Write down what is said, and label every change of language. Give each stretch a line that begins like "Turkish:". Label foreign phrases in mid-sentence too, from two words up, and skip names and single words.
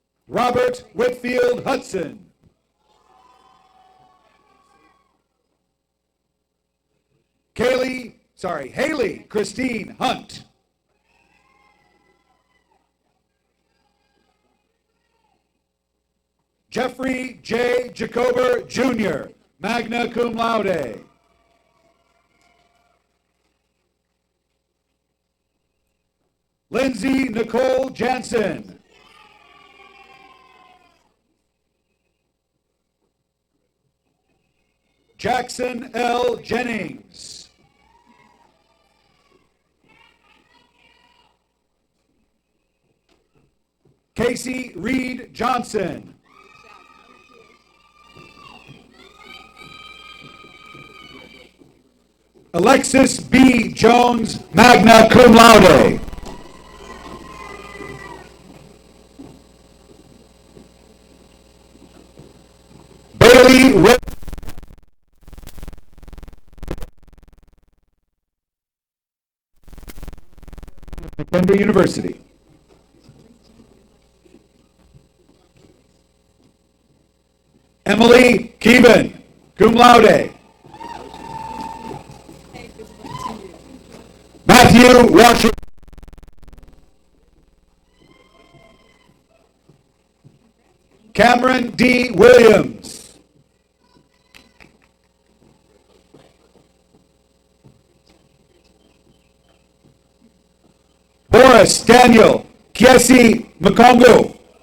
English: Robert Whitfield Hudson. Haley Christine Hunt. Jeffrey J. Jacober Jr.,
Latin: magna cum laude.
English: Lindsay Nicole Jansen. Jackson L. Jennings. Casey Reed Johnson. Alexis B. Jones,
Latin: magna cum laude.
English: Bailey McKendree University. Emily Keeban,
Latin: cum laude.
English: Matthew Washington. Cameron D. Williams. Boris Daniel Kiesi Makongo.